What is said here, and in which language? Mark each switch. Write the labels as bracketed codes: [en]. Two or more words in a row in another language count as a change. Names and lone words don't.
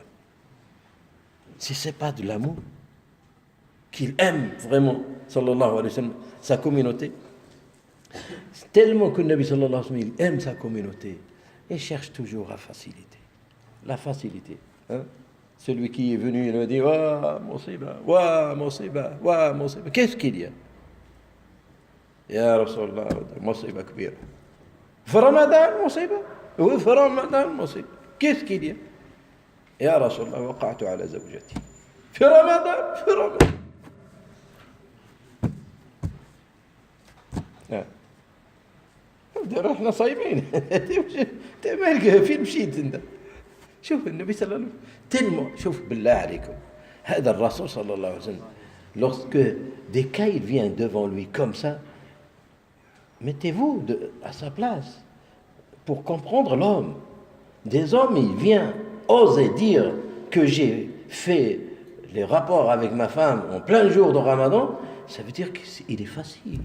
[fr] Si ce n'est pas de l'amour, qu'il aime vraiment, [ar] صلى الله عليه وسلم, [fr] sa communauté, c'est tellement que le Nabi [ar] صلى الله عليه وسلم, [fr] il aime sa communauté et cherche toujours la facilité. La facilité. Hein? Celui qui est venu, il me dit: [ar] وا مصيبة وا مصيبة وا مصيبة. [fr] Qu'est-ce qu'il y a? [ar] يا رسول الله مصيبة كبيرة. في رمضان مصيبة. Oui, في رمضان مصيبة. [fr] Qu'est-ce qu'il y a? [ar] يا رسول الله وقعت على زوجتي في رمضان في رمضان. احنا صايمين. مالك فين مشيت انت؟ شوف النبي صلى الله عليه وسلم تلمو. شوف بالله عليكم، هذا الرسول صلى الله عليه وسلم [fr] lorsque des cas il vient devant lui comme ça, mettez-vous à sa place pour comprendre l'homme. Des hommes, il vient oser dire que j'ai fait les rapports avec ma femme en plein jour de Ramadan, ça veut dire qu'il est facile.